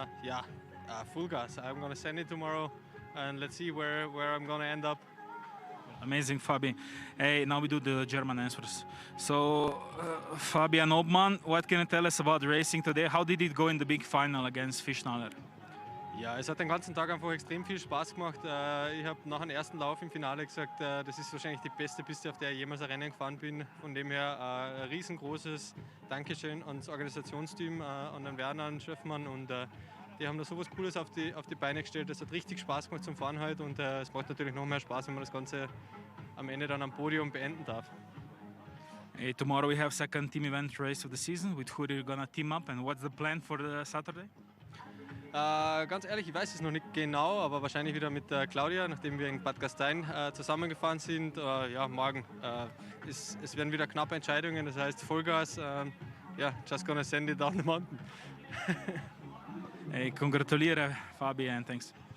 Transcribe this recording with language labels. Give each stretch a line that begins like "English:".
English: Yeah, full gas. I'm gonna send it tomorrow, and let's see where I'm gonna end up. Amazing, Fabi. Hey, now we do the German answers. So, Fabian Obman, what can you tell us about racing today? How did it go in the big final against Fischnaller?
German: Ja, es hat den ganzen Tag einfach extrem viel Spaß gemacht. Ich habe nach dem ersten Lauf im Finale gesagt, das ist wahrscheinlich die beste Piste, auf der ich jemals ein Rennen gefahren bin. Von dem her ein riesengroßes Dankeschön ans Organisationsteam, an den Werner, an den Schöffmann. Und die haben da sowas Cooles auf die Beine gestellt. Das hat richtig Spaß gemacht zum Fahren heute. Und es macht natürlich noch mehr Spaß, wenn man das Ganze am Ende dann am Podium beenden darf.
English: Hey, tomorrow we have second team event race of the season. With who are you gonna team up, and what's the plan for the Saturday?
German: Ganz ehrlich, ich weiß es noch nicht genau, aber wahrscheinlich wieder mit Claudia, nachdem wir in Bad Gastein zusammengefahren sind. Ja, morgen. Es werden wieder knappe Entscheidungen, das heißt Vollgas.
English: Ja, just gonna send it down the mountain. Hey, congratulere Fabi, and thanks.